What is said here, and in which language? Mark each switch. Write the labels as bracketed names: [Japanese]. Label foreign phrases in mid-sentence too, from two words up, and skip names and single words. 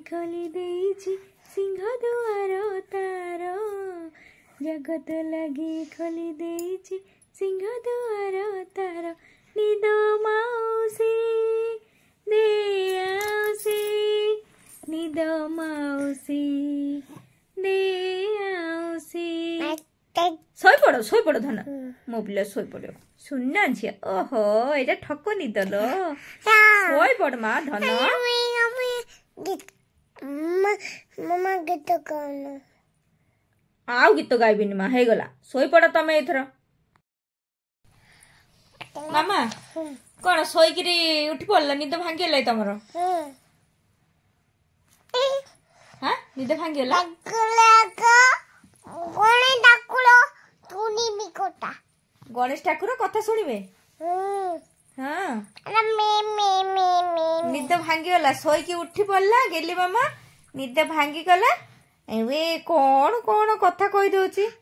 [Odia] ଖୋଲି ଦେଇଛି ସିଂହ ଦୁଆର ତାର ଜଗତ ଲାଗି ଖୋଲି ଦେଇଛି ସିଂହ ଦୁଆର ତାର ନିଦ ମାଉସୀ ଦେ ଆଉସୀ ନିଦ ମାଉସୀ ଦେ ଆଉସୀ निद माउसी दे आउसी ଶୋଇ ପଡ଼ ଧନ ମୋ ପିଲା ଶୋଇ ପଡ଼ିବ ଶୁଣିନା ଝିଅ ଓହୋ ଏଇଟା ଠକ ନିଦ ଲୋ ଶୋଇ ପଡ଼ ମା ଧନ [Hindi] मम्मा गीत गाना [Odia] ଆଉ ଗୀତ ଗାଇବିନି ମା ହେଇଗଲା ଶୋଇ ପଡ଼ ତମେ ଏଥର ମାମା କଣ ଶୋଇକିରି ଉଠି ପଡ଼ିଲ ନିଦ ଭାଙ୍ଗିଗଲା ତମର ହଁ ନିଦ ଭାଙ୍ଗିଗଲା ଗଣେଶ ଠାକୁର କଥା ଶୁଣିବେ ହଁ ନିଦ ଭାଙ୍ଗିଗଲା ଶୋଇକି ଉଠି ପଡ଼ିଲା ଗେଲି ମାମା ନିଦ ଭାଙ୍ଗିଗଲା ଏବେ କଣ କଣ କଥା କହିଦଉଛି